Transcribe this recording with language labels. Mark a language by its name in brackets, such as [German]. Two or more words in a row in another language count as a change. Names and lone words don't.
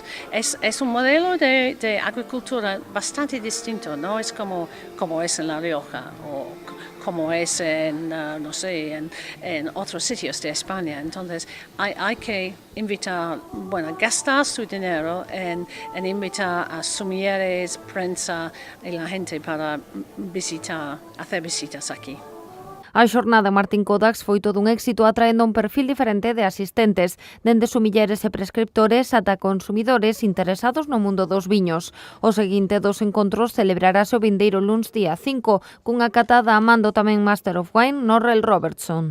[Spanish] Es un modelo de agricultura bastante distinto, no es como es en La Rioja o como es en otros sitios de España. Entonces hay que invitar, gastar su dinero en invitar a sumilleres, prensa y la gente para hacer visitas aquí. [Galician] A xornada Martín Kodax foi todo un éxito atraendo un perfil diferente de asistentes, dende sumilleres e prescriptores ata consumidores interesados no mundo dos viños. O seguinte dos encontros celebrarase o vindeiro luns día 5, cunha catada amando tamén [English] Master of Wine [Galician] Norrell Robertson.